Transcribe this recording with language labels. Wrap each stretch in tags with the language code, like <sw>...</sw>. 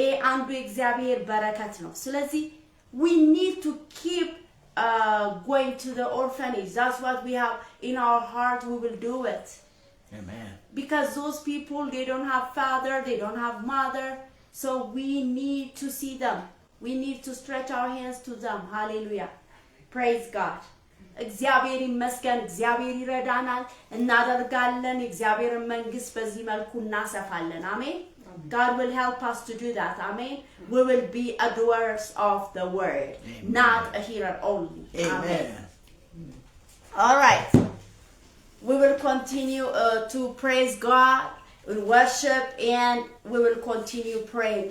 <am>አንዱ እግዚአብሔር በረከት ነው። ስለዚህ</am> <en>we need to keep going to the orphanage. That's what we have in our heart. We will do it. Amen. Because those people, they don't have father, they don't have mother. So we need to see them. We need to stretch our hands to them. Hallelujah. Praise God.</en> <am>እግዚአብሔር ይመስገን። እግዚአብሔር ይረዳናል፣ እናደርጋለን። እግዚአብሔርን መንግስት በዚህ መልኩ እናሰፋለን። አሜን።</am> <en>God will help us to do that. Amen. We will be doers of the word. Amen. Not a hearer only. Amen. All right. We will continue to praise God, worship, and we will continue praying.</en>